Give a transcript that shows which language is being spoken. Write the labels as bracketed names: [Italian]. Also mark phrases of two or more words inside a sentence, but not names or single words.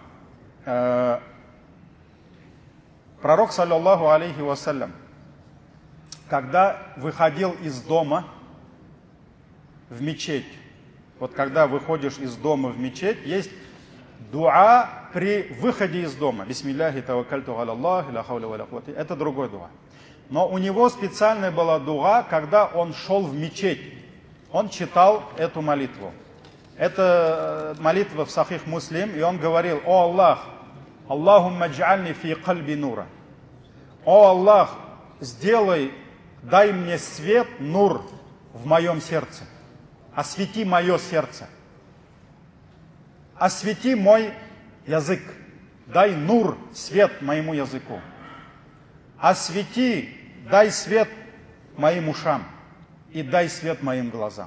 [Russian] Пророк, [Arabic] صلى الله عليه وسلم, [Russian] когда выходил из дома в мечеть, вот когда выходишь из дома в мечеть, есть дуа при выходе из дома. [Arabic] بسم الله توكلت على الله، لا حول ولا قوة. [Russian] Это другой дуа. Но у него специальная была дуа, когда он шел в мечеть. Он читал эту молитву. Это молитва в Сахих Муслим, и он говорил: «О Аллах, [Arabic] اللهم اجعل في قلبي نورا». [Russian] «О Аллах, сделай, дай мне свет, нур, в моем сердце. Освети мое сердце. Освети мой язык. Дай нур, свет моему языку. Освети, дай свет моим ушам и дай свет моим глазам».